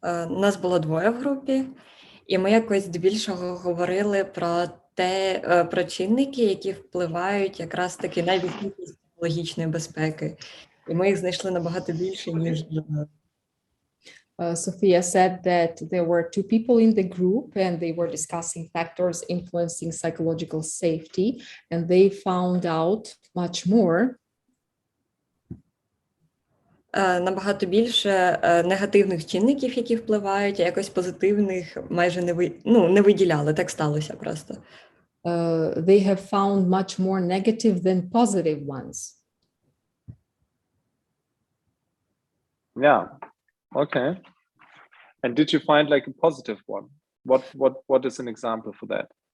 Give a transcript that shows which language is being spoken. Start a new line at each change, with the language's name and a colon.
Ukrainian: Нас було 2 в групі, і ми якось здебільшого говорили про чинники, які впливають якраз таки на відсутність психологічної безпеки. І ми їх знайшли набагато більше, ніж
English: Sophia said that there were 2 people in the group and they were discussing factors influencing psychological safety, and they found out much more.
Ukrainian: Набагато більше негативних чинників, які впливають, а якось позитивних майже не виділяли. Так сталося просто.
English: They have found much more negative than positive ones. Yeah. Okay. And did you find like a positive one? What is an example for that?